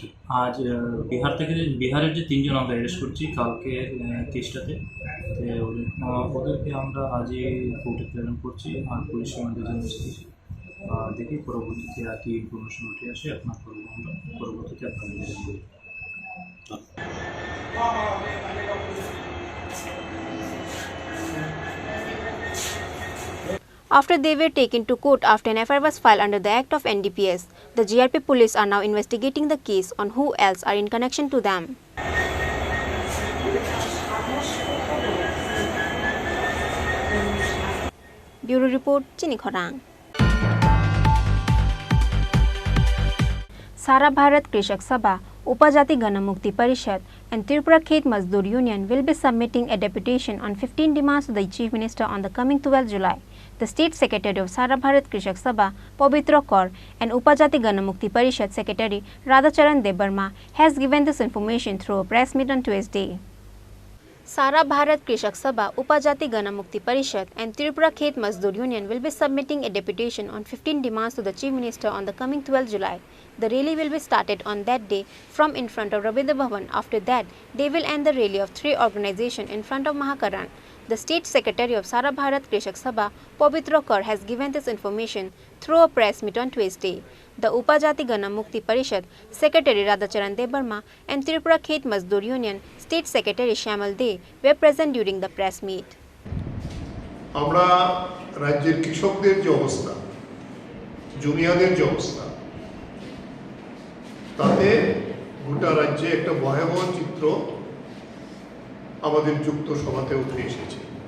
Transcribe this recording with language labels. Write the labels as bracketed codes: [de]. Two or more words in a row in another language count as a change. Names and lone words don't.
[bn] আজ বিহারের যে 3 জন আমরা অ্যারেস্ট করছি কালকে কেসটাতে, ওদেরকে আমরা আজই কোর্টে প্রেরণ করছি। আর পুলিশের মধ্যে জানিয়েছি, দেখি পরবর্তীতে আর কি ইনফরমেশন উঠে আসে আপনার আমরা পরবর্তীতে আপনাদের জানাবো। [en] After they were taken to court after an FIR was filed under the Act of NDPS, the GRP police are now investigating the case on who else are in connection to them. Bureau Report, Chini Khorang. Sara Bharat Krishak Sabha, Upajati Ganamukti Parishad and Tripura Khet Mazdoor Union will be submitting a deputation on 15 demands to the Chief Minister on the coming 12 July. The State Secretary of Sara Bharat Krishak Sabha, Pavitra Kaur, and Upajati Ganamukti Parishad Secretary Radhacharan Debarma has given this information through a press meet on Tuesday. Sara Bharat Krishak Sabha, Upajati Ganamukti Parishad and Tripura Khet Mazdoor Union will be submitting a deputation on 15 demands to the Chief Minister on the coming 12 July. The rally will be started on that day from in front of Rabindra Bhavan. After that, they will end the rally of 3 organizations in front of Mahakaran. The State Secretary of Sara Bharat Krishak Sabha, Pavitra Kaur, has given this information through a press meet on Tuesday. The Upajati Ganamukti Parishad Secretary Radhacharan Debarma and Tripura Khet Mazdoor Union State Secretary Shamal De were present during the press meet. [bn] আমরা রাজ্যের কৃষকদের যে অবস্থা, জমিয়াদের যে অবস্থা, তাতে গোটা রাজ্যে একটা ভয়াবহ চিত্র আমাদের যুক্ত সভাতে উঠে এসেছে।